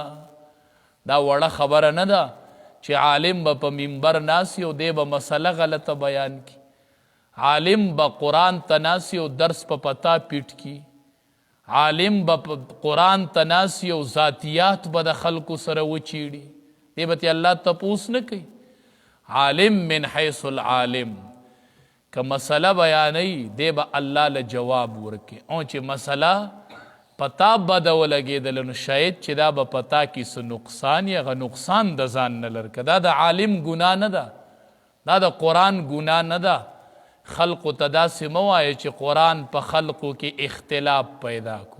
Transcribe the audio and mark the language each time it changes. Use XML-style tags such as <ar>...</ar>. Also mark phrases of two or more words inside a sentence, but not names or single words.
<ps>دا وړه خبره نه ده چې عالم به په منبر ناسی او دی به مسله غلطه بیان کی، عالم به قرآن ته ناسی او درس په پتا پیټ کی، عالم به قرآن ته ناسی او ذاتیات به د خلکو سره وچیړي، دی به تی الله تپوس نه کوي. عالم</ps> <ar>من حیث العالم</ar> <ps>که مسله بیانی دی به الله له جواب ورکي، او چې مسله پتا بده ولګېدله نو شاید چې دا به پتا کې څه نقصان یا هغه نقصان د ځان نه لرکه. دا د عالم ګناه نه ده، دا د قرآن ګناه نه ده. خلقو ته داسې مه وایه چې قرآن په خلقو کې اختلاف پیدا کو.</ps>